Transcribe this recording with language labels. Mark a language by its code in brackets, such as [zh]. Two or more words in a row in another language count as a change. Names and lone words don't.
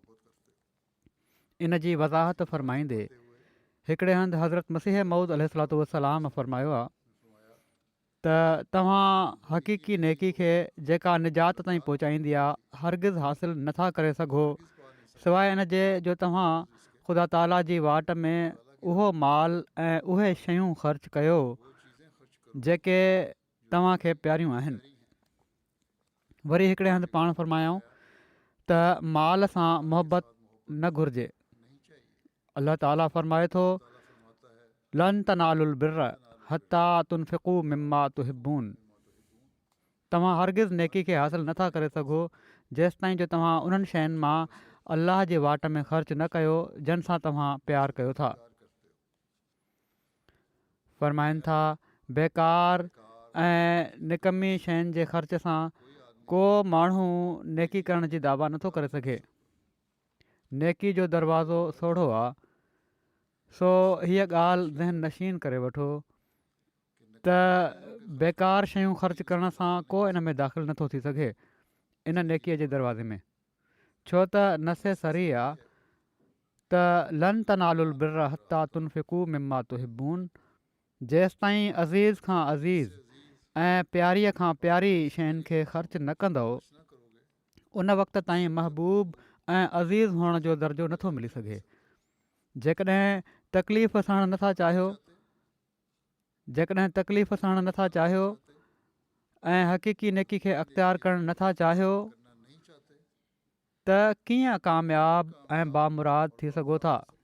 [sd] इन जी वज़ाहत फ़रमाईंदे हिकिड़े हंधि हज़रत मसीह मऊद [ar] عليه الصلاة والسلام [sd] फ़रमायो आहे त तव्हां हक़ीक़ी नेकी खे जेका निजात ताईं पहुचाईंदी आहे हरगिज़ हासिल नथा करे सघो सवाइ इन जे जो तव्हां ख़ुदा ताला जी वाट में उहो माल ऐं उहे शयूं ख़र्च कयो जेके तव्हांखे प्यारियूं आहिनि। वरी हिकिड़े हंधि पाण फ़रमायूं त माल सां मुहबत न घुरिजे। अल्लाह ताला फ़रमाए थो [ar] لن تنالوا البر حتى تنفقوا مما تحبون. [sd] तव्हां हरगिज़ नेकी खे हासिल नथा करे सघो जेसि ताईं जो तव्हां उन्हनि शयुनि मां अल्लाह जे वाट में ख़र्च न कयो जिन सां तव्हां प्यारु कयो था। फ़रमाइनि था बेकार ऐं निकमी शयुनि जे ख़र्च सां को माण्हू नेकी करण जी दावा नथो करे सघे। नेकी जो दरवाज़ो सोढ़ो आहे सो हीअ ॻाल्हि ज़हन नशीन करे वठो त बेकार शयूं ख़र्च करण सां को इन में दाख़िल नथो थी सघे इन नेकीअ जे दरवाज़े में, छो त नसे सरी आहे त [ar] لن تنالوا البر حتى تنفقوا مما تحبون. [sd] जेसि ताईं अज़ीज़ खां अज़ीज़ ऐं प्यारीअ खां प्यारी शयुनि खे ख़र्च न कंदव उन वक़्त ताईं महबूब ऐं अज़ीज़ हुअण जो दर्जो नथो मिली सघे। जेकॾहिं तकलीफ़ सहण नथा चाहियो ऐं हक़ीक़ी नेकी खे अख़्तियार करणु नथा चाहियो त कीअं कामयाब ऐं बामुराद थी सघो था।